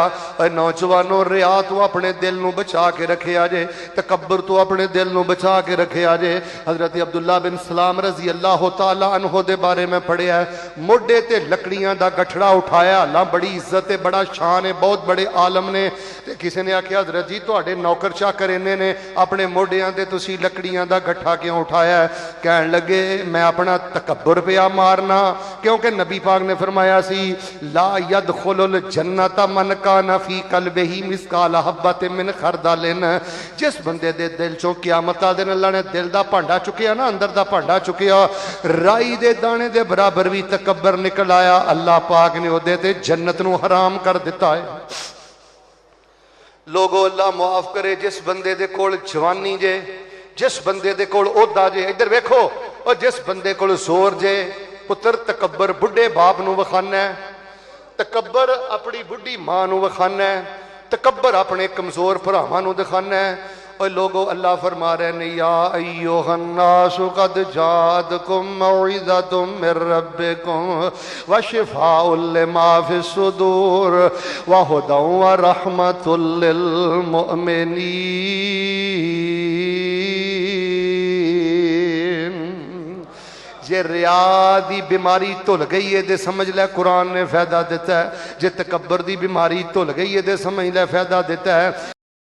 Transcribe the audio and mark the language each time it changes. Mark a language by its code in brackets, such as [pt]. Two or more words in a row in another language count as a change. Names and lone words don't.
[pa] نوجوانو ریا توں اپنے دل نوں بچا کے رکھے آجے، تکبر توں اپنے دل نوں بچا کے رکھے آجے. हजरत अब्दुल्ला बिन सलाम [ar] رضي الله تعالى عنه [pa] دے بارے میں پڑھیا، موڈھے تے لکڑیاں دا گٹھڑا اٹھایا. اللہ بڑی عزت ہے، بڑا شان ہے، بہت بڑے عالم نے۔ کسی نے آکھیا، حضرت جی تہاڈے نوکر چاکر اینے نے، اپنے موڈھیاں تے تسی لکڑیاں دا گٹھا کیوں اٹھایا? کہن لگے میں اپنا تکبر پیا مارنا، کیونکہ نبی پاک نے فرمایا سی [ar] لا يدخل الجنة من كان في قلبه مثقال حبة من خردل. [pa] جس بندے دے دل چوں قیامت دا دن اللہ نے دل دا بھانڈا چکیا نا، اندر دا بھانڈا چکیا، رائی دے دانے دے برابر بھی تکبر نکل آیا، اللہ پاک نے اوہدے تے جنت نوں حرام کر دتا ہے. لوکو اللہ معاف کرے، جس بندے دے کول جوانی جے، جس بندے دے کول عہدہ جے، ادھر ویکھو، اور جس بندے کول زور جے، پتر تکبر بڈھے باپ نوں وکھانا ہے، تکبر اپنی بڈھی ماں نوں وکھانا ہے، تکبر اپنے کمزور بھراواں نوں دکھانا ہے. اور لوگوں اللہ فرما رہے نے, [ar] يا أيها الناس قد جاءتكم موعظة من ربكم وشفاء لما في الصدور وهدى ورحمة للمؤمنين. [pa] جے ریا دی بیماری دھل گئی ہے تو سمجھ لے قرآن نے فائدہ دتا ہے، جے تکبر دی بیماری دھل گئی ہے تو سمجھ لے فائدہ دتا ہے.